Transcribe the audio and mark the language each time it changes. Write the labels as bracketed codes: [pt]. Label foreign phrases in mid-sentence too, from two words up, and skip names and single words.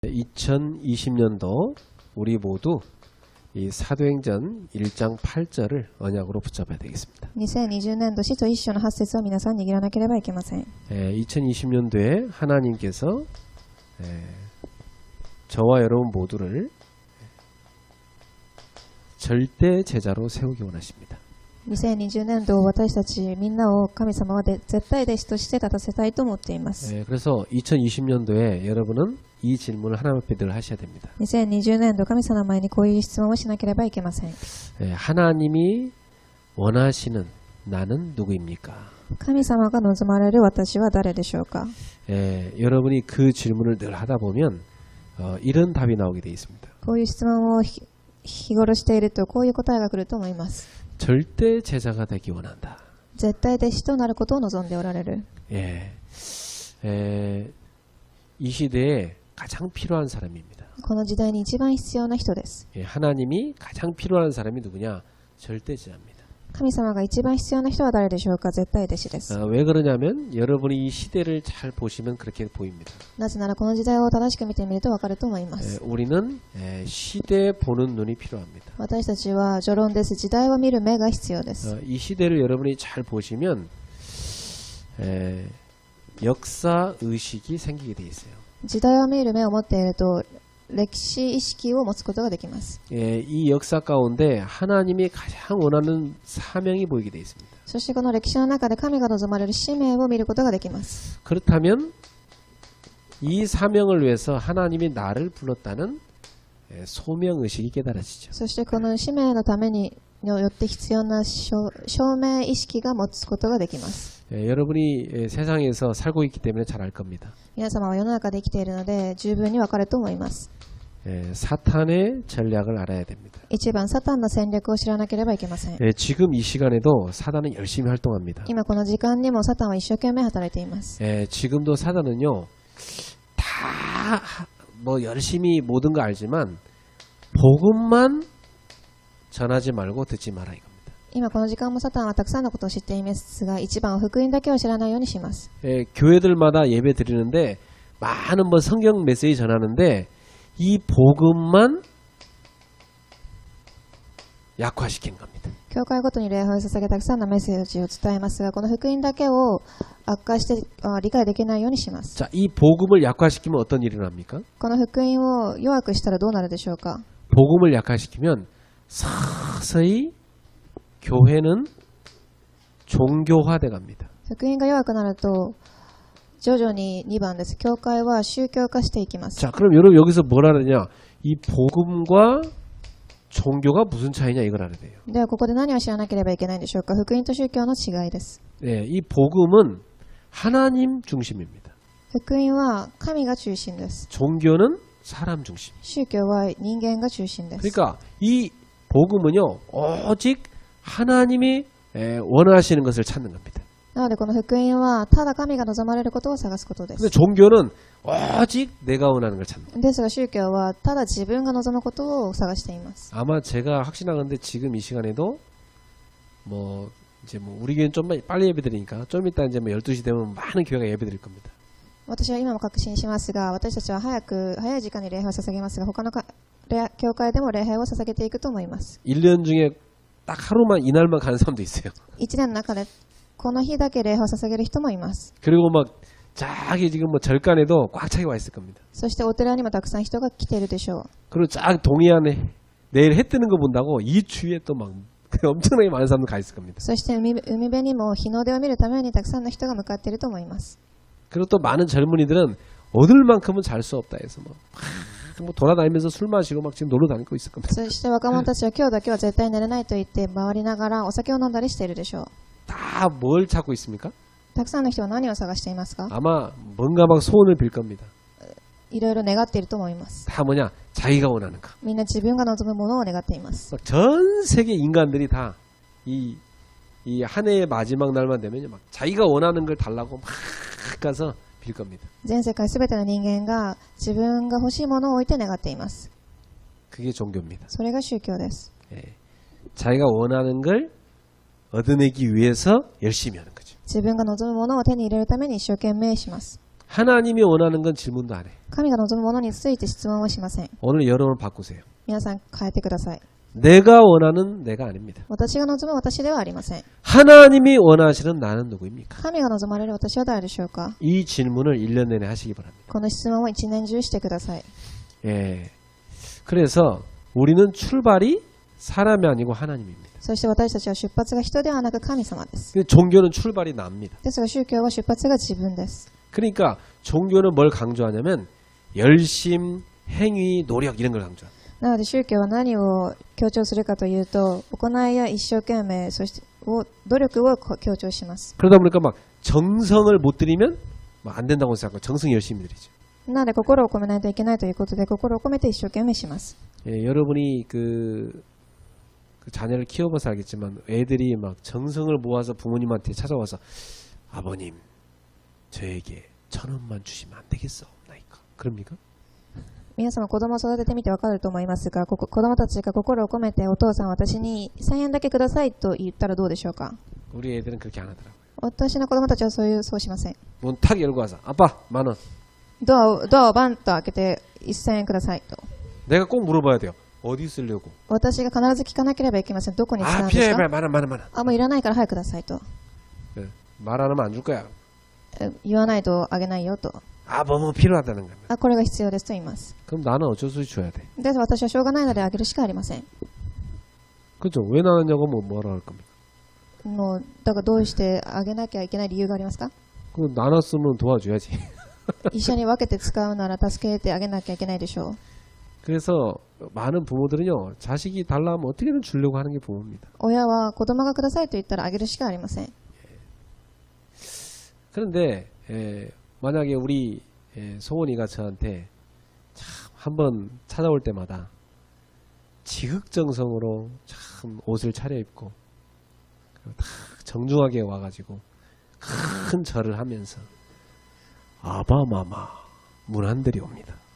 [ko] 2020년도 우리 모두 이 사도행전 1장 8절을 언약으로 붙잡아야 되겠습니다. [ja] 2020 年度使徒一章の8節を皆さん握らなければいけません。 [ko] 2020년도에 하나님께서 저와 여러분 모두를 절대 제자로 세우기 원하십니다. [ja] 2020 年度私たちみんなを神様は絶対弟子として立たせたいと思っています。 [ko] 그래서 2020년도에 여러분은 이 질문을 하나님 앞에 늘 하셔야 됩니다. [ja] 2020 年度神様の前にこういう質問をしなければいけません。 [ko] 하나님이 원하시는 나는 누구입니까? [ja] 神様が望まれる私は誰でしょうか。 [ko] 여러분이 그 질문을 늘 하다 보면 이런 답이 나오게 되어 있습니다. [ja] こういう質問を日頃しているとこういう答えが来ると思います。 [ko] 절대 제자가 되기 원한다. [ja] 絶対弟子となることを望んでおられる。 [ko] 이 시대에 가장 필요한 사람입니다. [ja] この時代に一番必要な人です。 [ko] 하나님이 가장 필요한 사람이 누구냐? 절대 제자입니다. [ja] 神様が一番必要な人は誰でしょうか。絶対弟子です。 [ko] 왜 그러냐면 여러분이 이 시대를 잘 보시면 그렇게 보입니다. [ja] なぜならこの時代を正しく見てみるとわかると思います。 [ko] 우리는 시대 보는 눈이 필요합니다. [ja] 私たちは序論です。時代を見る目が必要です。 [ko] 이 시대를 여러분이 잘 보시면 역사 의식이 생기게 돼 있어요. [ja] 時代を見る目を持っていると歴史意識を持つことができます。 [ko] 이 역사 가운데 하나님이 가장 원하는 사명이 보이게 돼 있습니다. [ja] そしてこの歴史の中で神が望まれる使命を見ることができます。 [ko] 그렇다면 이 사명을 위해서 하나님이 나를 불렀다는 소명 의식이 깨달아지죠. [ja] そしてこの使命のためによって必要な証明意識が持つことができます。 [ko] 여러분이 세상에서 살고 있기 때문에 잘 알 겁니다. [ja] 皆様は世の中で生きているので十分にわかると思います。 [ko] 사탄의 전략을 알아야 됩니다. [ja] 一番サタンの戦略を知らなければいけません。 [ko] 지금 이 시간에도 사단은 열심히 활동합니다. [ja] 今この時間にもサタンは一生懸命働いています。 [ko] 지금도 사단은요 다 뭐 열심히 모든 거 알지만 복음만 전하지 말고 듣지 마라 이겁니다. [ja] 今この時間もサタンはたくさんのことを知っていますが、一番は福音だけを知らないようにします。 [ko] 교회들마다 예배 드리는데 많은 뭐 성경 메시지 전하는데 이 복음만 약화시킨 겁니다. [ja] 教会ごとに礼拝を捧げたくさんのメッセージを伝えますが、この福音だけを悪化して理解できないようにします。 [ko] 자, 이 복음을 약화시키면 어떤 일이 납니까? [ja] この福音を弱くしたらどうなるでしょうか。 [ko] 복음을 약화시키면 서서히 교회는 종교화돼 갑니다. [ja] 福音が弱くなると徐々に2番です。教会は宗教化していきます。 [ko] 자, 그럼 여러분 여기서 뭘 알아야 이 복음과 종교가 무슨 차이냐 이걸 알아야 돼요. [ja] ではここで何を知らなければいけないんでしょうか。福音と宗教の違いです。 [ko] 이 복음은 하나님 중심입니다. [ja] 福音は神が中心です。 [ko] 종교는 사람 중심. [ja] 宗教は人間が中心です。 [ko] 그러니까 이 복음은요 오직 하나님이 원하시는 것을 찾는 겁니다. [ja] なのでこの福音はただ神が望まれることを探すことで [ko] 근데 [ja] す。 [ko] 종교는 오직 내가 원하는 걸 찾는 겁니다. [ja] ですが宗教はただ自分が望むことを探しています。 [ko] 아마 제가 확신하건데 지금 이 시간에도 뭐 이제 뭐 우리 교회는 좀 빨리 예배드리니까 좀 이따 이제 뭐 12시 되면 많은 교회가 예배드릴 겁니다. [ja] 私は今も確信しますが、私たちは早い時間に礼拝を捧げますが、他の教会でも礼拝を捧げていくと思います。 [ko] 1년 중에 딱 하루만 이날만 가는 사람도 있어요. [ja] 1 年の中でこの日だけ礼拝を捧げる人もいます。 [ko] 그리고 막 저기 지금 뭐 절간에도 꽉 차게 와 있을 겁니다. [ja] そしてお寺にもたくさん人が来ているでしょう。 [ko] 그리고 쫙 동해안에 내일 해 뜨는 거 본다고 이 주위에 또 막 엄청나게 많은 사람들 가 있을 겁니다. [ja] そして海辺にも日の出を見るためにたくさんの人が向かっていると思います。 [ko] 그리고 또 많은 젊은이들은 얻을 만큼은 잘 수 없다 해서 뭐 돌아다니면서 술 마시고 막 지금 놀러 다니고 있을 겁니다. [ja] そして若者たちは今日だけは絶対寝れないと言って回りながらお酒を飲んだりしているでしょう。 [ko] 다 뭘 찾고 있습니까? [ja] たくさんの人は何を探していますか。 [ko] 아마 뭔가 막 소원을 빌 겁니다. [ja] いろいろ願っていると思います。 [ko] 다 뭐냐? 자기가 원하는 거. [ja] みんな自分が望むものを願っています。 [ko] 막 전 세계 인간들이 다 이 한 해의 마지막 날만 되면 막 자기가 원하는 걸 달라고 막 가서 빌 겁니다. [ja] 全世界すべての人間が自分が欲しいものを置いて願っています。 [ko] 그게 종교입니다. [ja] それが宗教です。 [ko] 자기가 원하는 걸 얻어내기 위해서 열심히 하는 거죠. [ja] 自分が望むものを手に入れるために一生懸命します。 [ko] 하나님이 원하는 건 질문도 안 해. [ja] 神が望むものについて質問はしません。 [ko] 오늘 여론을 바꾸세요. [ja] 皆さん変えてください。 [ko] 내가 원하는 내가 아닙니다. [ja] 私が望む私ではありません。 [ko] 하나님이 원하시는 나는 누구입니까? [ja] 神が望まれる私は誰でしょうか。 [ko] 이 질문을 1년 내내 하시기 바랍니다. [ja] この質問を一年中してください。 [ko] 예. 그래서 우리는 출발이 사람이 아니고 하나님입니다. [ja] そして私たちは出発が人ではなく神様です。 [ko] 근데 종교는 출발이 납니다. [ja] ですが宗教は出発が自分です。 [ko] 그러니까 종교는 뭘 강조하냐면 열심, 행위, 노력 이런 걸 강조합니다. [ja] なので宗教は何を強調するかというと、行いや一生懸命、そして努力を強調します。 [ko] 그러다 보니까 막 정성을 못 들이면 막 안 된다고 생각하고 정성 열심히 들이죠. [ja] なので心を込めないといけないということで、心を込めて一生懸命します。 [ko] 예, 여러분이 그 자녀를 키워봐서 알겠지만 애들이 막 정성을 모아서 부모님한테 찾아와서 아버님 저에게 1,000원만 주시면 안 되겠어? 나이까 그럽니까? [ja] 皆様子供を育ててみてわかると思いますが、子供たちが心を込めてお父さん私に1000円だけくださいと言ったらどうでしょうか。 [ko] 우리 애들은 그렇게 안 하더라고요. [ja] 私の子供たちはそうしません。 [ko] 문 탁 열고 와서 아빠 10,000원. [ja] ドアをバンと開けて1000円くださいと。 [ko] 내가 꼭 물어봐야 돼요. 어디 쓰려고? [ja] 私が必ず聞かなければいけません。どこに使うん 아 です [ko] 필요해 [ja] か。 [ko] 많아. [ja] あ、もういらないから早くくださいと。 [ko] 네, 말 안 하면 안 줄 거야. [ja] 言わないとあげないよと。 [ko] 아 뭐 필요하다는 겁니다. [ja] あ、これが必要ですと言います。 [ko] 그럼 나는 어쩔 수 없이 줘야 돼. [ja] で、私はしょうがないのであげるしかありません。 [ko] 그죠? 왜 나왔냐고 뭐라 할 겁니까? [ja] もうだからどうしてあげなきゃいけない理由がありますか。 [ko] 그 나눴으면 도와줘야지. [ja] 一緒に分けて使うなら助けてあげなきゃいけないでしょう。 [ko] 그래서 많은 부모들은요 자식이 달라 하면 어떻게든 주려고 하는 게 부모입니다. [ja] 親は子供がくださいと言ったらあげるしかありません。 [ko] 그런데 만약에 우리 소원이가 저한테 참 한번 찾아올 때마다 지극정성으로 참 옷을 차려입고 그리고 다 정중하게 와가지고 큰 절을 하면서 아바마마 문안들이 옵니다.